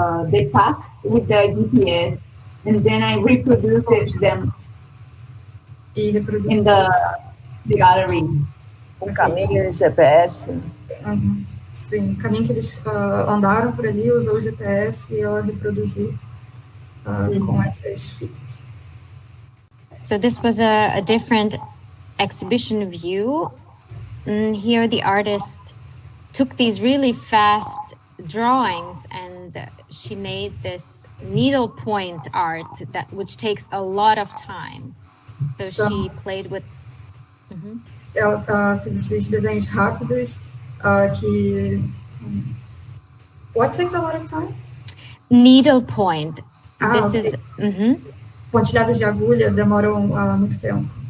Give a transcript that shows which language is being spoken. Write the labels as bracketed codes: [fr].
[en] They packed with the GPS, and then I reproduced them in the gallery. [pt] Um caminho de GPS. Sim, o caminho que eles andaram por ali, usou o GPS e ela reproduziu com essas fitas. [en] So this was a different exhibition view. And here the artist took these really fast drawings and she made this needlepoint art which takes a lot of time. So she played with... [pt] Ela fez esses desenhos rápidos que... [en] What takes a lot of time? Needlepoint. This is... [pt] Pontilhadas de agulha demoram muito tempo.